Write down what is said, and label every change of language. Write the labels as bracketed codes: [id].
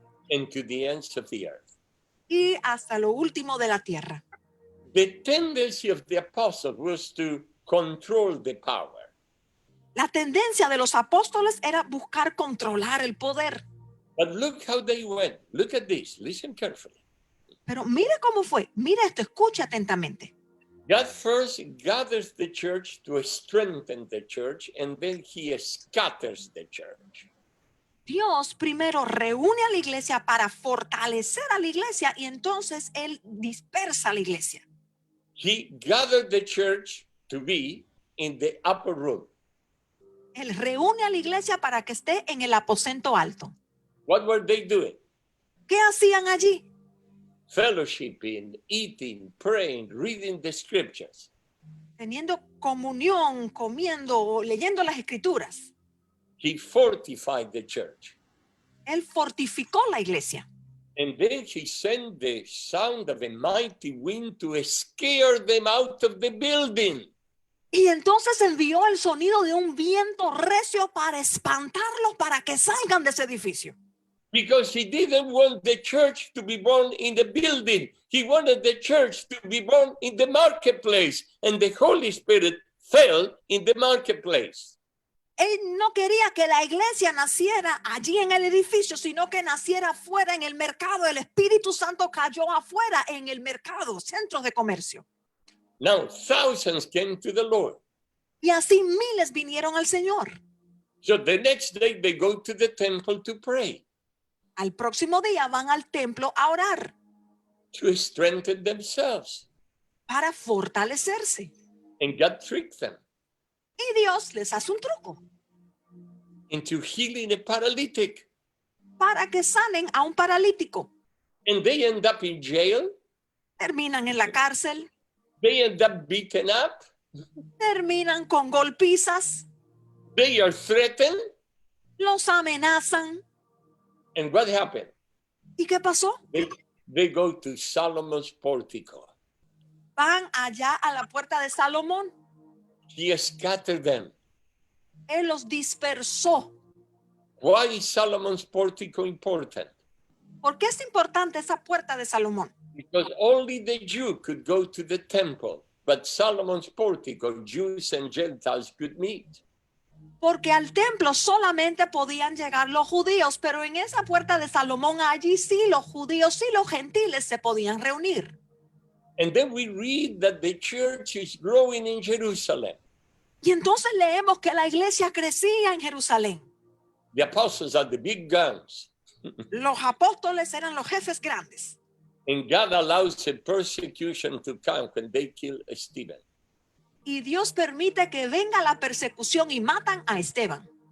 [en] and to the ends of the earth. [es] y hasta lo último de la tierra. [en] The tendency of the apostles was to control the power. [es] La tendencia de los apóstoles era buscar controlar el poder. [en] But look how they went. Look at this. Listen carefully. [es] Pero mire cómo fue. Mire esto, escuche atentamente. [en] God first gathers the church to strengthen the church, and then he scatters the church. [es] Dios primero reúne a la iglesia para fortalecer a la iglesia y entonces Él dispersa a la iglesia. [en] He gathered the church to be in the upper room. [es] Él reúne a la iglesia para que esté en el aposento alto. [en] What were they doing? [es] ¿Qué hacían allí? [en] Fellowshipping, eating, praying, reading the scriptures. [es] Teniendo comunión, comiendo, leyendo las escrituras. [en] He fortified the church. [es] Él fortificó la iglesia. [en] And then he sent the sound of a mighty wind to scare them out of the building. [es] Y entonces envió el sonido de un viento recio para espantarlos, para que salgan de ese edificio. [en] Because he didn't want the church to be born in the building. He wanted the church to be born in the marketplace. And the Holy Spirit fell in the marketplace. [es] Él no quería que la iglesia naciera allí en el edificio, sino que naciera afuera en el mercado. El Espíritu Santo cayó afuera en el mercado, centros de comercio. [en] Now, thousands came to the Lord. [es] Y así miles vinieron al Señor. [en] So the next day they go to the temple to pray, [es] Al próximo día van al templo a orar [en] to strengthen themselves. [es] para fortalecerse. [en] And God tricked them [es] Y Dios les hace un truco [en] into healing a paralytic. [es] para que sanen a un paralítico. [en] And they end up in jail. [es] Terminan en la cárcel, [en] They end up beaten up. [es] terminan con golpizas, [en] They are threatened. [es] los amenazan. [en] And what happened? [es] ¿Y qué pasó? [en] They go to Solomon's portico. [es] Van allá a la puerta de Salomón. [en] He scattered them. [es] Él los dispersó. [en] Why is Solomon's portico important? [es] ¿Por qué es importante esa puerta de Salomón? [en] Because only the Jew could go to the temple, but Solomon's portico, Jews and Gentiles could meet. [es] Porque al templo solamente podían llegar los judíos, pero en esa puerta de Salomón allí sí los judíos y los gentiles se podían reunir. [en] And then we read that the church is growing in Jerusalem. [es] Y entonces leemos que la iglesia crecía en Jerusalén. [en] The apostles are the big guns. [es] Los apóstoles eran los jefes grandes. [en] And God allows a persecution to come when they kill Stephen. [es] Y Dios permite que venga la persecución y matan a Esteban.